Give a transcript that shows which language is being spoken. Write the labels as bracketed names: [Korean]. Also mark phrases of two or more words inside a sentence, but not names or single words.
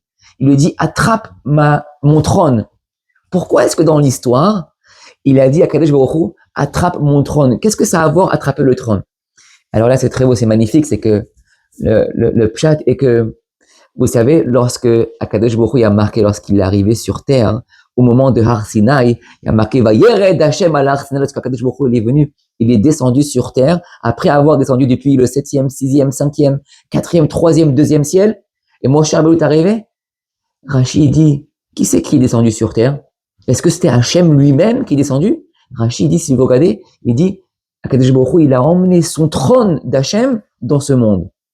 [French] Il lui dit, attrape mon trône. Pourquoi est-ce que dans l'histoire, il a dit à [Hebrew] הקדוש ברוך הוא, [French] attrape mon trône? Qu'est-ce que ça a à voir, attraper le trône? Alors là, c'est très beau, c'est magnifique, c'est que le pshat est que, vous savez, lorsque [Hebrew] הקדוש ברוך הוא [French] a marqué, lorsqu'il est arrivé sur terre, au moment de Har Sinai, il a marqué [Hebrew] וירד השם על הר סיני, [French] lorsque [Hebrew] הקדוש ברוך הוא [French] est venu, il est descendu sur terre, après avoir descendu depuis le 7e, 6e, 5e, 4e, 3e, 2e ciel, et Moshe Rabbeinu est arrivé. Rashi dit, qui c'est qui est descendu sur terre? Est-ce que c'était Hashem lui-même qui est descendu? Rashi dit, si vous regardez, il dit, [Hebrew] הקדוש ברוך הוא, [French] il a emmené son trône d'Hashem dans ce monde.